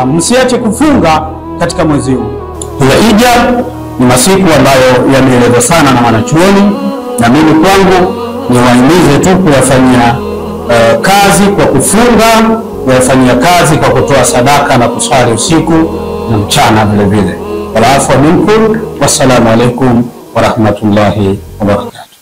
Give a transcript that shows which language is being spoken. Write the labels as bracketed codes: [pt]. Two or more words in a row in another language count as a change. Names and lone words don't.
[sw] Msiache kufunga katika mwezi huu. Dhulhijja ni masiku ambayo yameelezwa sana na wanachuoni, na mimi kwangu niwahimize tu kuyafanyia kazi kwa kufunga, kuyafanyia kazi kwa kutoa sadaka na kuswali usiku na mchana vile vile. [ar] والعفو منكم، والسلام عليكم ورحمة الله وبركاته.